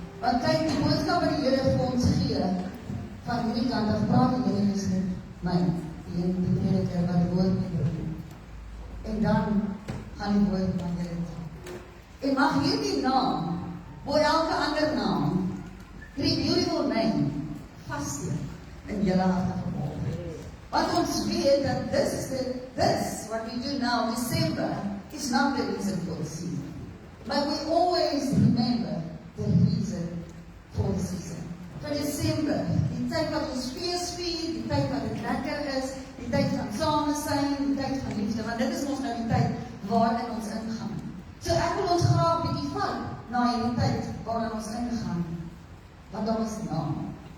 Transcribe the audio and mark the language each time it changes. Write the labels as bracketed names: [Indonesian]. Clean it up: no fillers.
[Afrikaans] Want kyk, die boodskap wat die Here vir ons gee, van hierdie kant af praat die Here is met my, die prediker wat die woord mee bring. En dan gaan die woord van julle toe. En mag hierdie naam, bo elke ander naam, die [English] beautiful name, [Afrikaans] vassteek in julle harte vanmorgen. Want ons weet dat [English] this what we do now, December, is not the reason for the season. But we always remember the reason for the season. [Afrikaans] Vir December, die tyd wat ons fees vier, die tyd wat het lekker is, die tyd van [Dutch] samen zijn, [Afrikaans] die tyd van liefde, want dit is ons nou die tyd waarin ons ingaan. So ek wil ons graag bietjie vat na die tyd waarin ons ingaan, want daar is 'n naam.